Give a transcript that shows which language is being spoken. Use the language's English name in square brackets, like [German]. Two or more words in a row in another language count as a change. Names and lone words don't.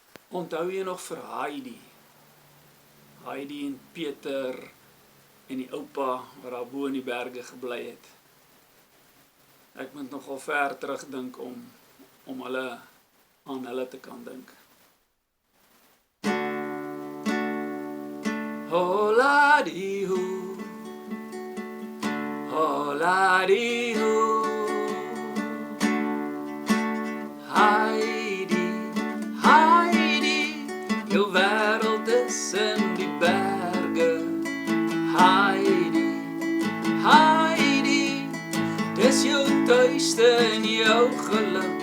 [Afrikaans] Onthou jy nog vir Heidi? Heidi en Peter en die oupa wat daar bo in die berge gebly het. Ek moet nogal ver terugdink om aan hulle te kan dink. Hola-di-hoo, hola-di-hoo, Heidi, Heidi, jou wêreld is in die berge. Heidi, Heidi, dis jou tuiste en jou geluk.